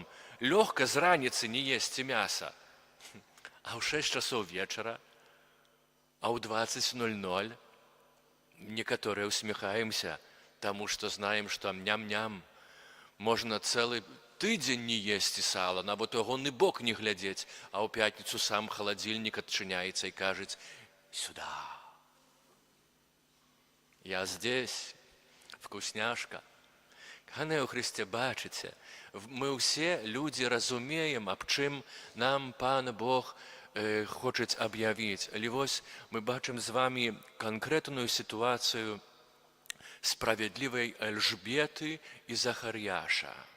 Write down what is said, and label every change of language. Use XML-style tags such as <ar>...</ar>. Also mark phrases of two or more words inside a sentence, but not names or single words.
<be>Лёгка з раніцы не есці мяса. А ў 6 часоў вечара, а ў 20:00 некаторыя усміхаемся, таму што знаем, што ням-ням. Можна цэлы тыдзень не есці сала, нават у агонны бок не глядзець, а ў пятніцу сам халадзільнік адчыняецца і кажуць:</be> <ru>«Сюда! Я здесь, вкусняшка».</ru> <be>Каханыя ў Хрысце, бачыце, мы ўсе людзі разумеем, аб чым нам Пан Бог хочуць аб'явіць. Але вось мы бачым з вамі канкрэтную сітуацыю справядлівай Альжбеты і Захар'яша.</be>